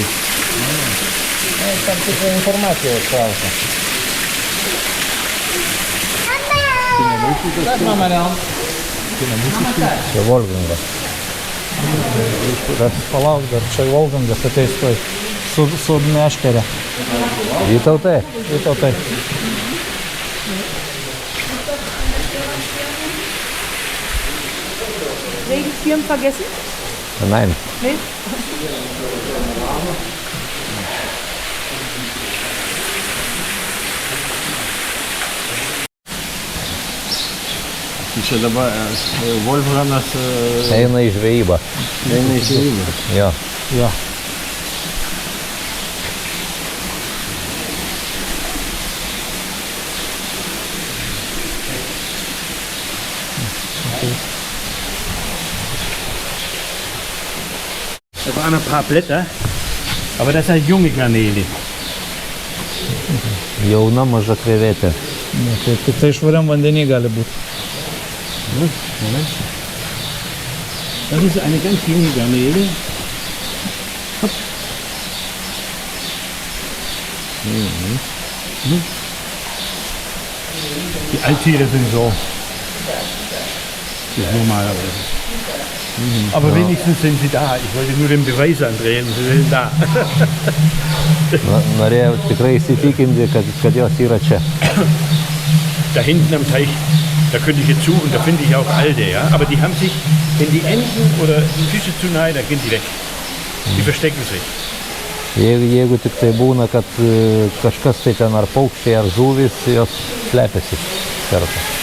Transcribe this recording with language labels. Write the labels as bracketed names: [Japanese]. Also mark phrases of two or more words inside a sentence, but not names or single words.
[Lithuanian] Tam tikrą informaciją klausia. Čia Volgangas. Palauk dar, čia Volgangas ateis toj su meškerė. Vytautai. [German] Regenschirm vergessen? Nein. Nee? [Lithuanian] Čia dabar Wolfganas Eina į žvejybą. Jo. [German] Da waren ein paar Blätter, aber das sind junge Garnele. [Lithuanian] Jauna maža krevetė. Tai tik tai švariam vandenį gali būti. [German] Moment. Das ist eine ganz junge Garnele. Die Alttiere sind so Das ist normalerweise. Aber wenigstens sind sie da. Ich wollte nur den Beweis andrehen, sie sind da. [Lithuanian] Norėjau tikrai įsitikinti, kad jos yra čia. [German] Da hinten am Teich, da könnte ich jetzt suchen, da finde ich auch alte, ja. Aber die haben sich, wenn die Enten oder die Fische zu nahe, da gehen die weg. Die verstecken sich. [Lithuanian] Jeigu tik tai būna, kad kažkas tai ten ar paukščiai, ar žuvis, jos slepiasi kartu.